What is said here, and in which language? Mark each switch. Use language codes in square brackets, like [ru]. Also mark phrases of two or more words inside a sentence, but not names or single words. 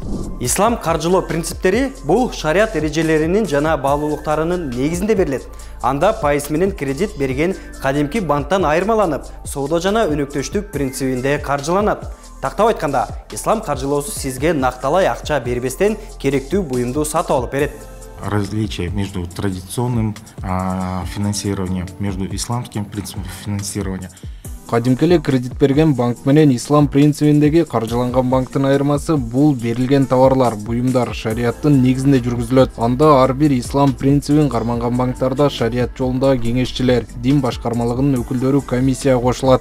[ky] Ислам каржылоо принциптери бул шарият эрежелеринин жана баалуулуктарынын негизинде берилет. Анда пайыз менен кредит берген кадимки банктан айырмаланып, соода жана өнөктөштүк принцибинде каржыланат. Тактап айтканда, ислам каржылоосу сизге накталай акча бербестен керектүү буюмду сатып алып берет. [ru] Различие между традиционным финансированием, между исламским принципом финансирования. [ky] Кадимкеле кредит берген банк менен ислам принцибиндеги каржыланган банктын айырмасы бул берилген товарлар, буюмдар шариаттын негизинде жүргүзүлөт. Анда ар бир ислам принцибин карманган банктарда шарият жолундагы кеңешчилер, дин башкармалыгынын өкүлдөрү комиссияга кошулат.